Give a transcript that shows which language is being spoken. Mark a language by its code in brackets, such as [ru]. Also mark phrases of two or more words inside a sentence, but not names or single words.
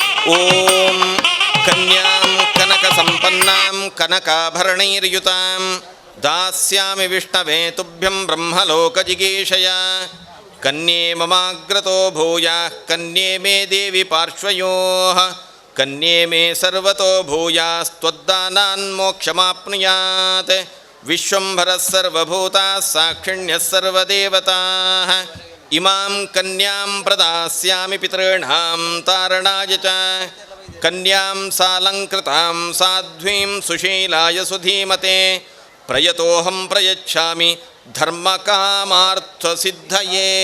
[sa] ಓಂ ಕನ್ಯಾಂ ಕನಕ ಸಂಪನ್ನಾಂ ಕನಕಾಭರಣೈರ್ಯುತಾಂ ದಾಸ್ಯಾಮಿ ವಿಷ್ಣವೇ ತುಭ್ಯಂ ಬ್ರಹ್ಮಲೋಕ ಜಿಗೀಷಯ ಕನ್ಯೆ ಮಮಾಗ್ರತೋ ಭೂಯಾಃ ಕನ್ಯೆ ಮೇ ದೇವಿ ಪಾರ್ಶ್ವಯೋಃ ಕನ್ಯೆ ಮೇ ಸರ್ವತೋ ಭೂಯಾಸ್ತ್ವದ್ದಾನಾನ್ ಮೋಕ್ಷಮಾಪ್ನುಯಾತ್ ವಿಶ್ವಂಭರಃ ಸರ್ವಭೂತಾಃ ಸಾಕ್ಷಿಣ್ಯಃ ಸರ್ವದೇವತಾಃ ಇಮಾಂ ಕನ್ಯಾಂ ಪ್ರದಾಸ್ಯಾಮಿ ಪಿತॄಣಾಂ ತಾರಣಾಯ ಚ ಕನ್ಯಾಂ ಸಾಲಂಕೃತಾಂ ಸಾಧ್ವೀಂ ಸುಶೀಲಾಯ ಸುಧೀಮತೆ ಪ್ರಯತೋಹಂ ಪ್ರಯಚ್ಛಾಮಿ ಧರ್ಮಕಾಮಾರ್ಥಸಿದ್ಧಯೇ.